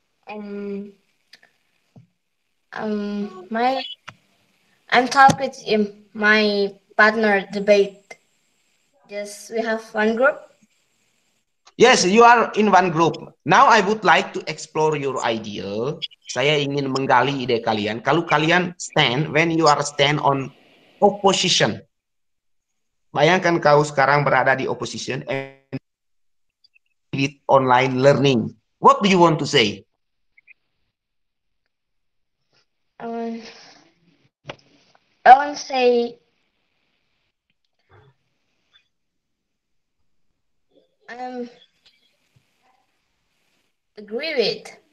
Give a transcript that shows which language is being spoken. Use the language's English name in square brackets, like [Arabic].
[English] Um, my I'm talk with my partner debate. Just we have one group. Yes, you are in one group. Now I would like to explore your idea. [Indonesian] Saya ingin menggali ide kalian. Kalau kalian [English] stand, when you are stand on opposition. [Indonesian] Bayangkan kau sekarang berada di opposition [English] and with online learning. What do you want to say? Um, I want to say I'm agree with.